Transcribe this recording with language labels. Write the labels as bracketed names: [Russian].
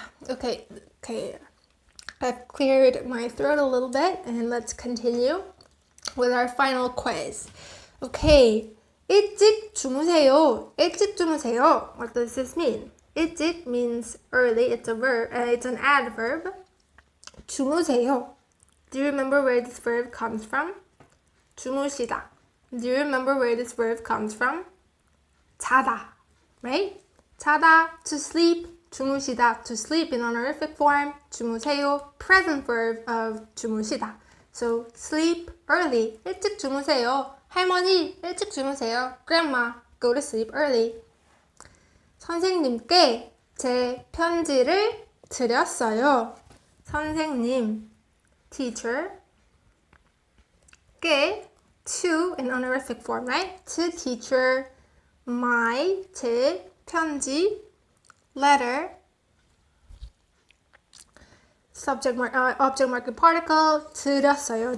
[English] Okay, I've cleared my throat a little bit, and let's continue with our final quiz. [Korean] Okay, 일찍 주무세요. 일찍 주무세요. [English] What does this mean? 일찍 means early. It's a verb. It's an adverb. 주무세요. Do you remember where this verb comes from? [Korean] 주무시다. [English] Do you remember where this verb comes from? 자다, right? 자다, to sleep. 주무시다, to sleep in honorific form. 주무세요, present verb of 주무시다. So sleep early. [Korean] 일찍 주무세요. 할머니, 일찍 주무세요. [English] Grandma, go to sleep early. [Korean] 선생님께 제 편지를 드렸어요. [English] 선생님, teacher. 께, to in honorific form, right? To teacher, my, 제, 편지, letter, subject object marker particle, 드렸어요.